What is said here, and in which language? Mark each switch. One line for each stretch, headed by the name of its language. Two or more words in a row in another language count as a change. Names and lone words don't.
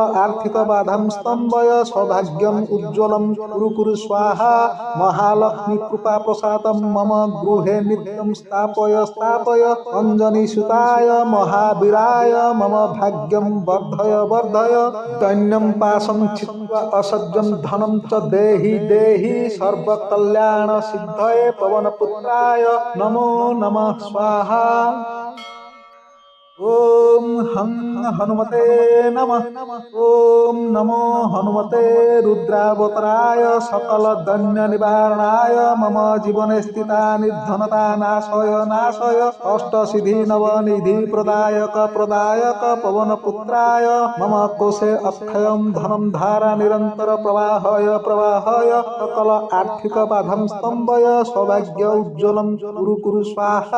Sanskrit: ఆర్థిక బాధం స్తంభయ సౌభాగ్యం ఉజ్వలం కురు స్వాహా మహాలక్ష్మి కృపా ప్రసాదం మమ గృహే నిత్యం స్థాపయ అంజనీ సుతాయ మహావీరాయ మమ భాగ్యం వర్ధయ ధన్యం పాశం చిత్వ అసజ్జం ధనం చ దేహి సర్వ కళ్యాణ సిద్ధయే పవన పుత్రాయ నమో నమః స్వాహా ఓం हं हनुमते नमः। ॐ नमो हनुमते रुद्रावताराय सकलदण्डनिवारणाय मम जीवने स्थिता निर्धनता नाशय अष्टसिद्धि नवनिधिप्रदायक प्रदायक पवनपुत्राय मम कोशे अक्षयं धनं धारा निरन्तर प्रवाहय सकल आर्थिक बाधं स्तम्भय सौभाग्य उज्ज्वलं कुरु स्वाहा।